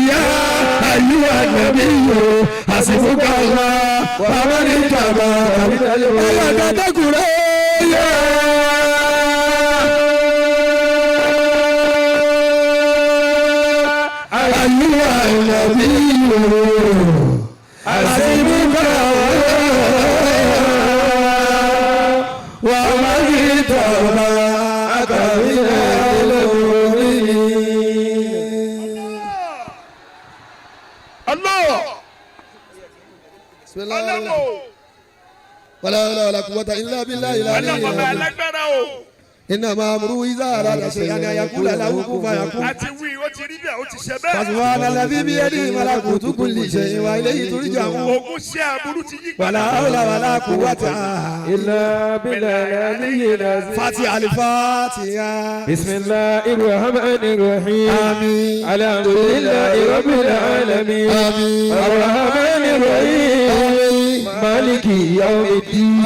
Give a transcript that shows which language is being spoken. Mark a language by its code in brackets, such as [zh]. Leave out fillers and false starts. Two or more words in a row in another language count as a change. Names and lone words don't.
[ar] يا أيها النبي حسبك الله ومن اتبعك من المؤمنين أيها النبي حسبك ومن اتبعك من المؤمنين الله بسم الله ولا حول ولا قوة إلا بالله العلي العظيم إنما أمره إذا أراد شيئا أن يقول له كن فيكون [yo] àti wí ó ti rí bẹ́ẹ̀ ó ti ṣe bẹ́ẹ̀. [ar] فسبحان الذي بيده ملكوت كل شيء وإليه ترجعون [yo] ogun ṣe aburú ti yí [ar] ولا حول ولا قوة إلا بالله العلي العظيم فاتحة الفاتحة بسم الله الرحمن الرحيم آمين الحمد لله رب العالمين آمين الرحمن الرحيم مالك يوم الدين